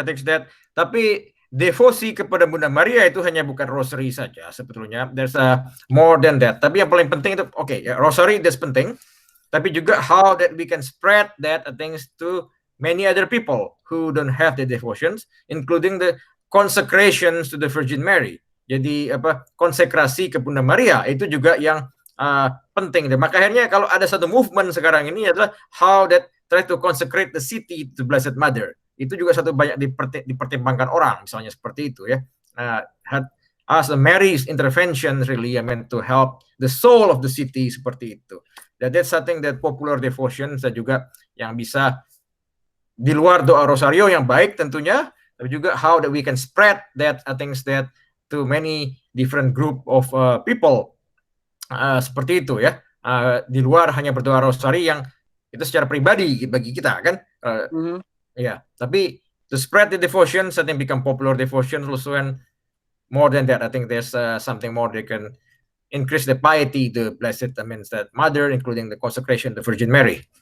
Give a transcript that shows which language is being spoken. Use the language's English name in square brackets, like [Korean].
[English] I think that. [Indonesian] Tapi devosi kepada Bunda Maria itu hanya bukan rosary saja sebetulnya. [English] There's more than that. [Indonesian] Tapi yang paling penting itu, rosary that's penting. Tapi juga [English] how that we can spread that things to many other people who don't have the devotions, including the consecrations to the Virgin Mary. [Indonesian] Jadi konsekrasi ke Bunda Maria itu juga yang penting. Dan maka akhirnya kalau ada satu movement sekarang ini adalah [English] how that try to consecrate the city to Blessed Mother. [Indonesian] Itu juga satu banyak dipertimbangkan orang, misalnya seperti itu ya. [English] As the Mary's intervention really meant to help the soul of the city [Indonesian] seperti itu. [English] That's something that popular devotion [Indonesian] dan juga yang bisa di luar doa rosario yang baik tentunya, tapi juga [English] how that we can spread that things that to many different group of people [Indonesian] seperti itu ya. Di luar hanya berdoa rosari yang itu secara pribadi bagi kita kan. Ya, tapi [English] to spread the devotions, I think become popular devotions also, and more than that, I think there's something more they can increase the piety, the Blessed that Mother, including the consecration of the Virgin Mary.